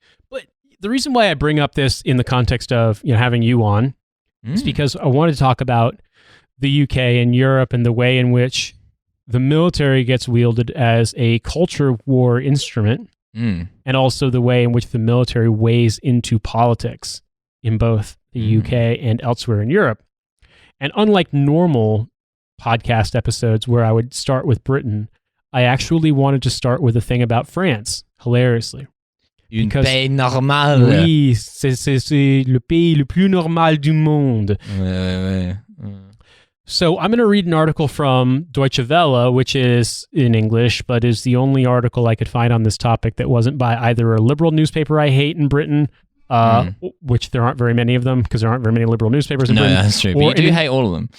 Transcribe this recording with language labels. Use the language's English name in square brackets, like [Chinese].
[English] But the reason why I bring up this in the context of having you on is because I wanted to talk about the UK and Europe and the way in which the military gets wielded as a culture war instrument, and also the way in which the military weighs into politics in both the UK and elsewhere in Europe. And unlike normal podcast episodes where I would start with Britain, I actually wanted to start with a thing about France, hilariously. [French] Un pays normal. Oui, c'est le pays le plus normal du monde. Ouais. [English] So I'm going to read an article from Deutsche Welle, which is in English, but is the only article I could find on this topic that wasn't by either a liberal newspaper I hate in Britain, which there aren't very many of them because there aren't very many liberal newspapers in Britain. No, that's true. But you do hate all of them.